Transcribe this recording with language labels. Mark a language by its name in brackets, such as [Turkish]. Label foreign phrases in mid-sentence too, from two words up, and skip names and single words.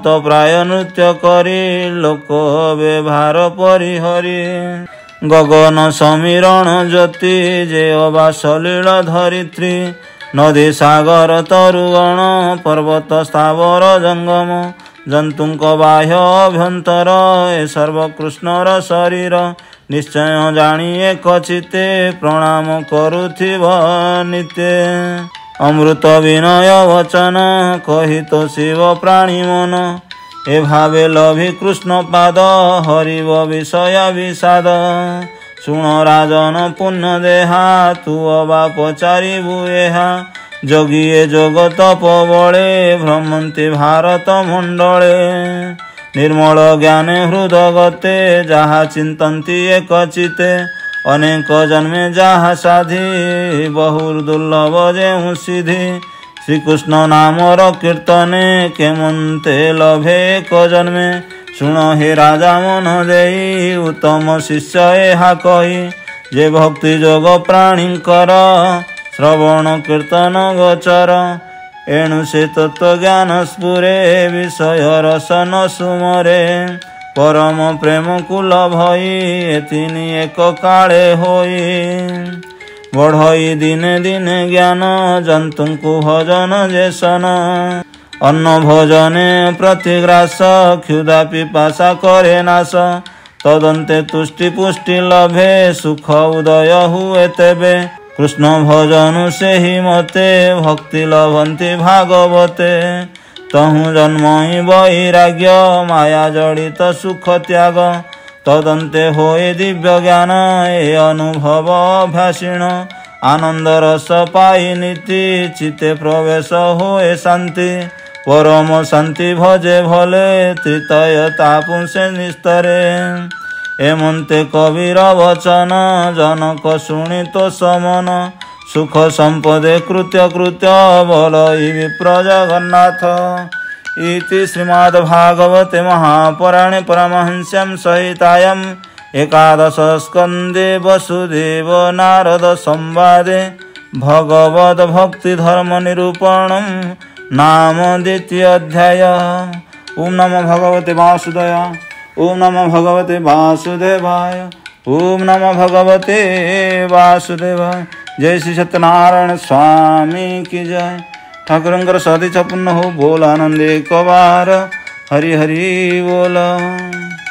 [Odia] ପ୍ରାୟ ନୃତ୍ୟ କରି ଲୋକ ବ୍ୟବହାର ପରିହରି ଗଗନ ସମୀରଣ ଜ୍ୟୋତି ଯେ ଅବା ସଲିଳ ଧରିତ୍ରୀ ନଦୀ ସାଗର ତରୁଗଣ ପର୍ବତ ସ୍ଥାବର ଜଙ୍ଗମ ଜନ୍ତୁଙ୍କ ବାହ୍ୟ ଅଭ୍ୟନ୍ତର ଏ ସର୍ବକୃଷ୍ଣର ଶରୀର ନିଶ୍ଚୟ ଜାଣି ଏକ ଚିତେ ପ୍ରଣାମ କରୁଥିବ ନିତ୍ୟ ଅମୃତ ବିନୟ ବଚନ କହି ତୋ ଶିବ ପ୍ରାଣୀ ମନ ଏ ଭାବେ ଲଭି କୃଷ୍ଣ ପାଦ ହରିବ ବିଷୟ ବିଷାଦ ଶୁଣ ରାଜନ ପୁଣ୍ୟ ଦେହା ତୁ ଅବା ପଚାରି ବୁଏହା ଯୋଗିଏ ଜଗତ ପବଲେ ଭ୍ରମନ୍ତି ଭାରତ ମଣ୍ଡଳେ ନିର୍ମଳ ଜ୍ଞାନେ ହୃଦଗତେ ଯାହା ଚିନ୍ତନ୍ତି ଏକ ଚିତେ ଅନେକ ଜନ୍ମେ ଯାହା ସାଧି ବହୁ ଦୁର୍ଲଭ ଯେହୁ ସିଦ୍ଧି ଶ୍ରୀକୃଷ୍ଣ ନାମର କୀର୍ତ୍ତନେ କେମନ୍ତେ ଲଭେ ଏକ ଜନ୍ମେ ଶୁଣ ହେ ରାଜା ମନ ଦେଇ ଉତ୍ତମ ଶିଷ୍ୟ ଏହା କହି ଯେ ଭକ୍ତି ଯୋଗ ପ୍ରାଣୀଙ୍କର ଶ୍ରବଣ କୀର୍ତ୍ତନ ଗୋଚର ଏଣୁ ସେ ତତ୍ତ୍ୱ ଜ୍ଞାନ ସ୍ଫୁରେ ବିଷୟ ରସ ନ ସୁମରେ ପରମ ପ୍ରେମ କୁଳ ଭଇ ଏତିନି ଏକ କାଳେ ହୋଇ ବଢ଼ଇ ଦିନେ ଦିନେ ଜ୍ଞାନ ଜନ୍ତୁଙ୍କୁ ଭଜନ ଯେସନ ଅନ୍ନ ଭୋଜନେ ପ୍ରତିଗ୍ରାସ କ୍ଷୁଧା ପିପାସା କରେ ନାଶ ତଦନ୍ତେ ତୁଷ୍ଟି ପୁଷ୍ଟି ଲଭେ ସୁଖ ଉଦୟ ହୁଏ ତେବେ କୃଷ୍ଣ ଭଜନୁ ସେ ହି ମତେ ଭକ୍ତି ଲଭନ୍ତି ଭାଗବତେ ତହୁ ଜନ୍ମହି ବୈରାଗ୍ୟ ମାୟା ଜଡ଼ିତ ସୁଖ ତ୍ୟାଗ ତଦନ୍ତେ ହୋଏ ଦିବ୍ୟ ଜ୍ଞାନ ଏ ଅନୁଭବ ଅଭ୍ୟାସୀଣ ଆନନ୍ଦ ରସ ପାଇ ନୀତି ଚିତେ ପ୍ରବେଶ ହୋଏ ଶାନ୍ତି ପରମ ଶାନ୍ତି ଭଜେ ଭଲେ ତ୍ରିତୟ ତାପୁଂସେ ନିସ୍ତରେ एमंते କବୀର ବଚନ ଜନକ ଶୁଣି ତୋ ସମନ ସୁଖ ସମ୍ପଦେ କୃତ୍ୟ କୃତ୍ୟ ବଳ ବିପ୍ର ଜଗନ୍ନାଥ [Sanskrit] इति श्रीमद्भागवते महापुराणे परमहंस्यां सहितायां एकादश स्कंदे वसुदेव नारद संवादे भगवद भक्ति धर्म निरूपणं नाम द्वितीय अध्याय। ओम नमो भगवते वासुदेवाय ओम नमो भगवते वासुदेवाय ओम नमो भगवते वासुदेवाय। [Hindi] जय श्री सत्यनारायण स्वामी की जय। [Odia] ଠାକୁରଙ୍କର ସଦିଚ୍ଛା ପୂର୍ଣ୍ଣ ହୋ ବୋଲ ଆନନ୍ଦ ଏକ ବାର ହରି ହରି ବୋଲ।